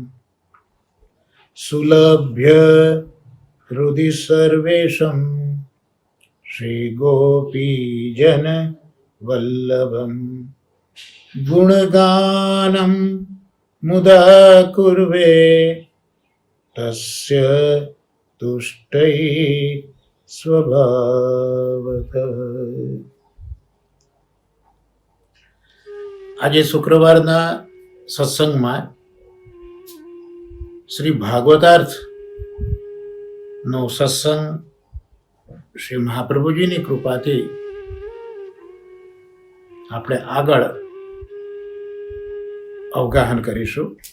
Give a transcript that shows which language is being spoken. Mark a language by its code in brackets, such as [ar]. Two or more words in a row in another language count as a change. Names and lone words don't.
[sa] सुलभ्य हृदि सर्वेषां श्रीगोपीजन वल्लभं गुणगानं मुदा कुर्वे तस्य तुष्टै स्वभावतः। [gu] આજે શુક્રવારના સત્સંગમાં શ્રી ભાગવતાર્થનો સત્સંગ શ્રી મહાપ્રભુજીની કૃપાથી આપણે આગળ અવગાહન કરીશું.